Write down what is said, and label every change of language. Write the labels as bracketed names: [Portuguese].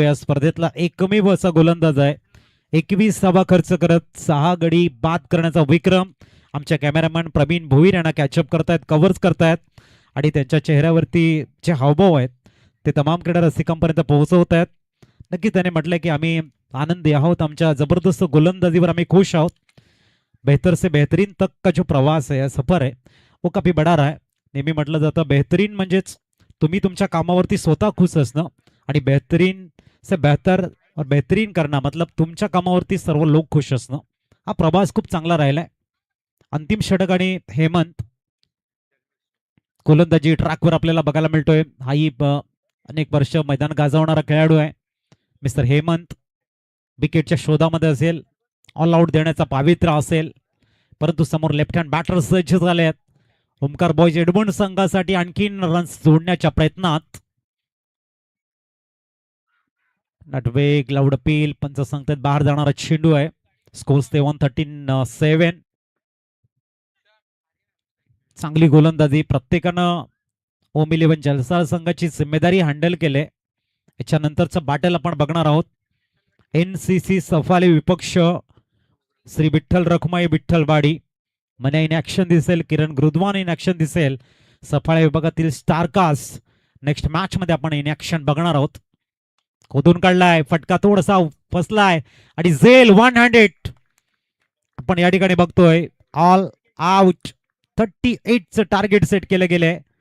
[Marathi] या स्पर्धेतला एकमेव असा गोलंदाज आहे. 21 धावा खर्च करत 6 गडी बाद करण्याचा विक्रम आमच्या कॅमेरामॅन प्रवीण भोईर यांना कॅचअप करतायत, कव्हर्स करतायत, आणि त्यांच्या चेहऱ्यावरती जे हावभाव आहेत ते तमाम क्रीडा रसिकांपर्यंत पोहोचवत आहेत. नक्की त्याने म्हटलंय की आम्ही आनंदी आहोत, आमच्या जबरदस्त गोलंदाजीवर आम्ही खुश आहोत. [Hindi] बेहतर से बेहतरीन तक का जो प्रवास है, सफर है, वो काफी बडा रहा है. [Marathi] नेहमी म्हटलं जातं बेहतरीन म्हणजेच तुम्ही तुमच्या कामावरती स्वतः खुश असणं, आणि [Hindi] बेहतरीन से बेहतर और बेहतरीन [Marathi] करणं मतलब तुमच्या कामावरती सर्व लोक खुश असणं. हा प्रवास खूप चांगला राहिलाय. अंतिम षटक आणि हेमंत गोलंदाजी ट्रॅकवर आपल्याला बघायला मिळतोय. हाही अनेक वर्ष मैदान गाजवणारा खेळाडू आहे मिस्टर हेमंत. विकेटच्या शोधामध्ये असेल, ऑल आउट देण्याचा पावित्र्य असेल, परंतु समोर लेफ्ट हँड बॅटर सज्ज झाले आहेत. ओमकार बॉयज एडमंड संघासाठी आणखीन रन्स जोडण्याच्या प्रयत्नात. नटवेग लाऊड अपील, पंच सांगतात बाहेर जाणारा चेंडू आहे. स्कोर्स ते 113-7. चांगली गोलंदाजी. प्रत्येकानं ओम 11 जलसार संघाची जिम्मेदारी हँडल केले. याच्यानंतरचं बॅटल आपण बघणार आहोत. NCC सफाले विपक्ष श्री विठ्ठल रखुमाई विठ्ठलवाडी. मने इन ऍक्शन दिसेल, किरण गुरुद्वान इन ऍक्शन दिसेल. सफाळे विभागातील स्टारकास्ट नेक्स्ट मॅच मध्ये आपण इन ऍक्शन बघणार आहोत. खोदून काढलाय, फटका थोडासा फसलाय आणि झेल 1 हँडेड आपण या ठिकाणी बघतोय. All out. 38 चं टार्गेट सेट केले गेले.